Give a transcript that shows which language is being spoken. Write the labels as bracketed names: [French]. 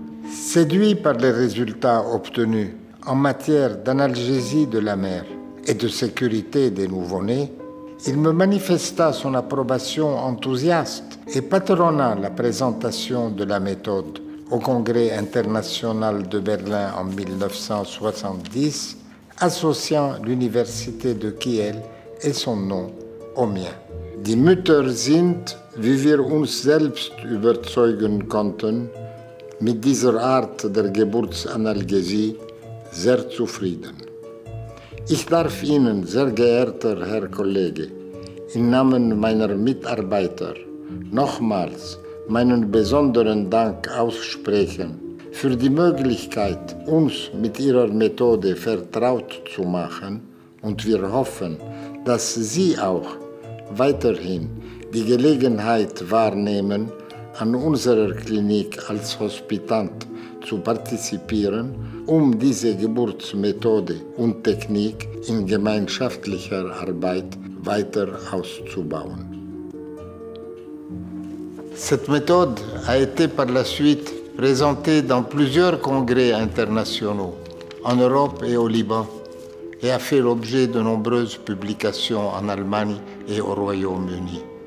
[French] Séduit par les résultats obtenus en matière d'analgésie de la mère et de sécurité des nouveau-nés, il me manifesta son approbation enthousiaste et patronna la présentation de la méthode au Congrès international de Berlin en 1970, associant l'université de Kiel et son nom au mien. [German] Die Mütter sind, wie wir uns selbst überzeugen konnten, mit dieser Art der Geburtsanalgesie sehr zufrieden. Ich darf Ihnen, sehr geehrter Herr Kollege, im Namen meiner Mitarbeiter nochmals meinen besonderen Dank aussprechen für die Möglichkeit, uns mit Ihrer Methode vertraut zu machen, und wir hoffen, dass Sie auch weiterhin die Gelegenheit wahrnehmen, an unserer Klinik als Hospitant zu partizipieren, diese Geburtsmethode und Technik in gemeinschaftlicher Arbeit weiter auszubauen. [French] Cette méthode a été par la suite présentée dans plusieurs congrès internationaux, en Europe et au Liban, et a fait l'objet de nombreuses publications en Allemagne et au Royaume-Uni.